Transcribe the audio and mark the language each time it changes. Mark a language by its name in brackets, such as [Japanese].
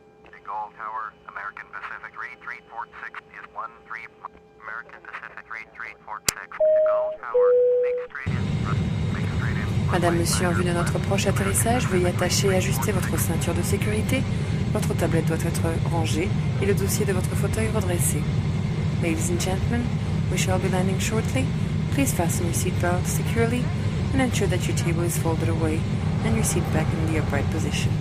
[English] Tegel Tower, American Pacific 3346 is 13. American Pacific 3346. Tegel Tower, make straight in. Make straight in. [French] Madame, Monsieur, en vue de notre proche atterrissage, veuillez attacher et ajuster votre ceinture de sécurité. Votre tablette doit être rangée et le dossier de votre fauteuil redressé. [English] Ladies and gentlemen, we shall be landing shortly. Please fasten your seatbelt securely and ensure that your table is folded away and your seat back in the upright position.